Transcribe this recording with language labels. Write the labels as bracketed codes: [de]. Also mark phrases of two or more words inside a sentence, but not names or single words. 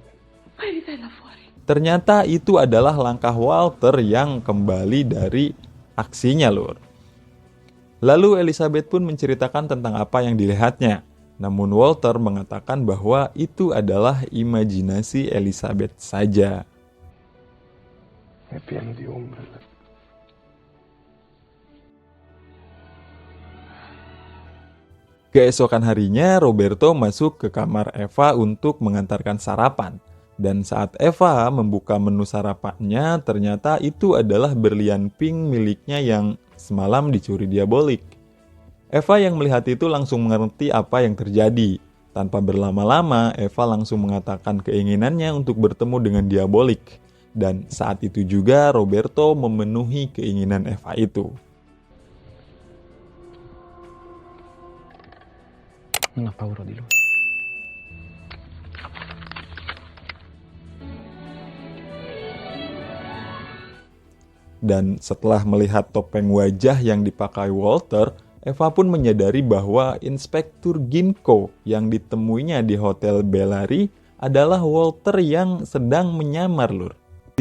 [id] ternyata itu adalah langkah Walter yang kembali dari aksinya, Lur. Lalu Elizabeth pun menceritakan tentang apa yang dilihatnya. Namun Walter mengatakan bahwa itu adalah imajinasi Elizabeth saja. [it] È pieno di ombre. [id] Keesokan harinya, Roberto masuk ke kamar Eva untuk mengantarkan sarapan. Dan saat Eva membuka menu sarapannya, ternyata itu adalah berlian pink miliknya yang semalam dicuri Diabolik. Eva yang melihat itu langsung mengerti apa yang terjadi. Tanpa berlama-lama, Eva langsung mengatakan keinginannya untuk bertemu dengan Diabolik. Dan saat itu juga Roberto memenuhi keinginan Eva itu. [it] Non ho paura di lui. [id] Dan setelah melihat topeng wajah yang dipakai Walter, Eva pun menyadari bahwa Inspektur Ginko yang ditemuinya di Hotel Bellary adalah Walter yang sedang menyamar, Lur.